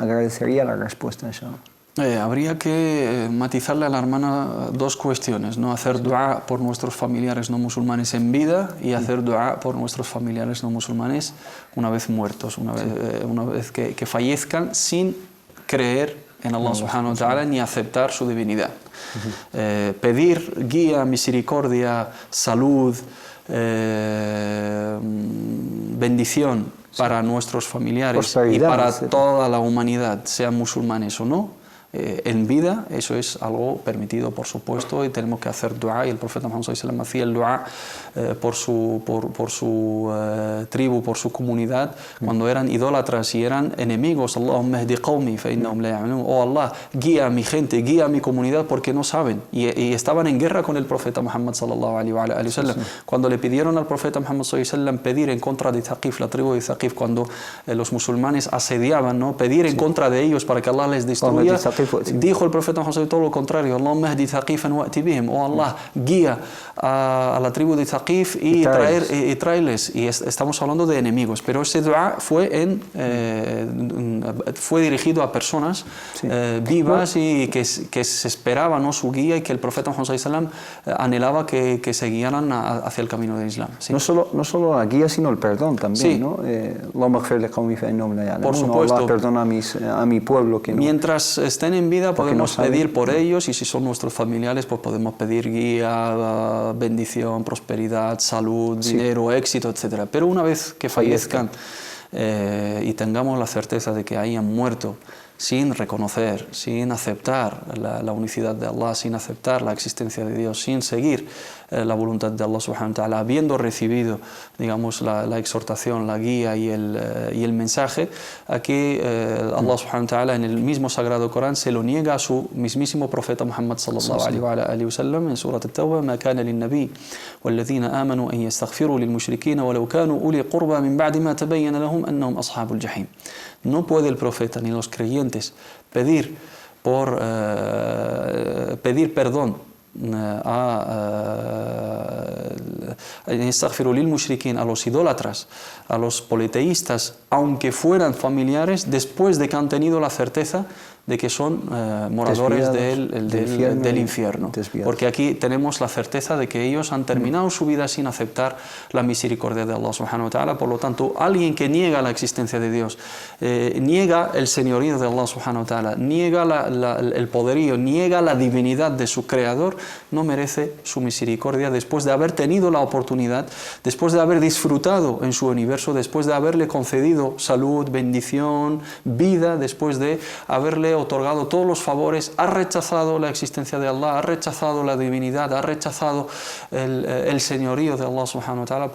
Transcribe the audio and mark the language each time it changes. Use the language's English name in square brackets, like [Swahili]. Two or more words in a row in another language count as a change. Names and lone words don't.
[Spanish] Agradecería la respuesta, inshallah. Habría que matizarle a la hermana 2 cuestiones, ¿no? Hacer dua por nuestros familiares no musulmanes en vida y hacer dua por nuestros familiares no musulmanes una vez muertos, una vez que fallezcan sin creer en Allah [Arabic] سبحانه وتعالى [Spanish] ni aceptar su divinidad. Pedir guía, misericordia, salud, bendición para nuestros familiares y para toda la humanidad, sean musulmanes o no, en vida, eso es algo permitido, por supuesto, y tenemos que hacer dua, y el profeta Muhammad [Arabic] صلى الله عليه وسلم [Spanish] hacía el dua por su tribu, por su comunidad, cuando eran idólatras y eran enemigos. [Arabic] اللهم اهد قومي فإنهم لا يعلمون. [Spanish] Oh Allah, guía a mi gente, guía a mi comunidad porque no saben, y estaban en guerra con el profeta Muhammad [Arabic] صلى الله عليه وسلم. [Spanish] Cuando le pidieron al profeta Muhammad [Arabic] صلى الله عليه وسلم [Spanish] pedir en contra de Thaqif, la tribu de Thaqif, cuando los musulmanes asediaban, ¿no?, pedir en contra de ellos para que Allah les destruya, dijo el profeta Muhammad todo lo contrario: [Arabic] اللهم اهد ثقيفا وائت بهم. [Spanish] Oh Allah, guía a la tribu de Thaqif y tráeles. Y estamos hablando de enemigos, pero ese dua fue dirigido a personas vivas y que se esperaba, ¿no?, su guía, y que el profeta Muhammad [Arabic] صلى الله عليه وسلم [Spanish] anhelaba que se guiaran hacia el camino del Islam. ¿Sí? No solo la guía, sino el perdón también, ¿sí? ¿No? [Arabic] اللهم اغفر لي قومي فإنهم لا يعلمون. [Spanish] Por supuesto. Allah perdona a mi pueblo que no. Mientras estén en vida podemos pedir por ellos, y si son nuestros familiares pues podemos pedir guía, bendición, prosperidad, salud, dinero, éxito, etc. Pero una vez que fallezcan y tengamos la certeza de que hayan muerto sin reconocer, sin aceptar la unicidad de Allah, sin aceptar la existencia de Dios, sin seguir la voluntad de Allah [Arabic] سبحانه وتعالى, [Spanish] habiendo recibido, digamos, la exhortación, la guía y el mensaje, aquí Allah [Arabic] سبحانه وتعالى [Spanish] en el mismo sagrado Corán se lo niega a su mismísimo profeta Muhammad [Arabic] صلى الله عليه وسلم [Spanish] en Surat At-Tawbah: [Arabic] ما كان للنبي والذين آمنوا أن يستغفروا للمشركين ولو كانوا أولي قربى من بعد ما تبين لهم أنهم أصحاب الجحيم. [Spanish] No puede el profeta ni los creyentes pedir perdón a los idólatras, a los politeístas, aunque fueran familiares, después de que han tenido la certeza de que son moradores del infierno. Porque aquí tenemos la certeza de que ellos han terminado su vida sin aceptar la misericordia de Allah [Arabic] سبحانه وتعالى. [Spanish] Por lo tanto, alguien que niega la existencia de Dios, niega el señorío de Allah [Arabic] سبحانه وتعالى, [Spanish] niega el poderío, niega la divinidad de su creador, no merece su misericordia después de haber tenido la oportunidad, después de haber disfrutado en su universo, después de haberle concedido salud, bendición, vida, después de haberle otorgado todos los favores, ha rechazado la existencia de Allah, ha rechazado la divinidad, ha rechazado el señorío de Allah [Arabic] سبحانه وتعالى.